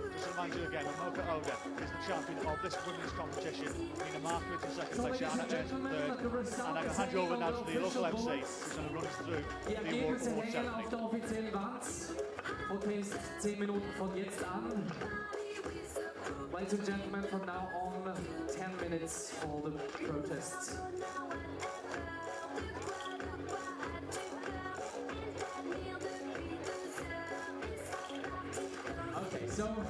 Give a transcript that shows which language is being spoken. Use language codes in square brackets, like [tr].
[en] Remind you again, Mocha Oda is the champion of this women's competition. Mina Markovic in 2nd place, Johanna Ernst in 3rd, and I'm going to hand you over now to the local MC who's going to run us through the award ceremony. [de] Auf der offiziellen Wand. Protest 10 Minuten von jetzt an. [en] Ladies and gentlemen, from now on, 10 minutes for the protests. Okay, so